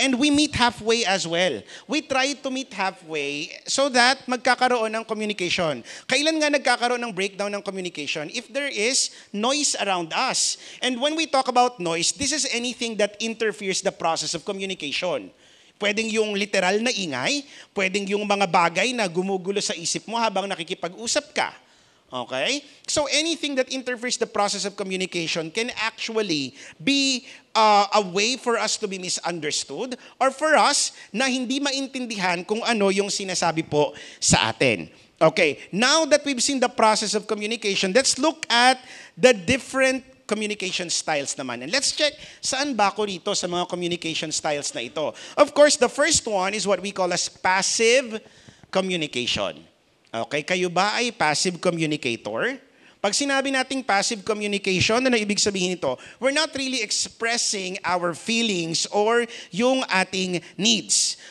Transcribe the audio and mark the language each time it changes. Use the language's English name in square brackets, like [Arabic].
[English] And we meet halfway as well. We try to meet halfway so that [Filipino] magkakaroon ng communication. Kailan nga nagkakaroon ng breakdown ng communication? [English] If there is noise around us. And when we talk about noise, this is anything that interferes the process of communication. [Filipino] Pwedeng yung literal na ingay, pwedeng yung mga bagay na gumugulo sa isip mo habang nakikipag-usap ka. [English] Okay? So anything that interferes the process of communication can actually be a way for us to be misunderstood or for us [Filipino] na hindi maintindihan kung ano yung sinasabi po sa atin. [English] Okay, now that we've seen the process of communication, let's look at the different communication styles naman. And let's check [Filipino] saan ba ako dito sa mga communication styles na ito. [English] Of course, the first one is what we call as passive communication. [Filipino] Okay, kayo ba ay passive communicator? Pag sinabi nating passive communication, ano ibig sabihin nito? [English] We're not really expressing our feelings or yung ating needs.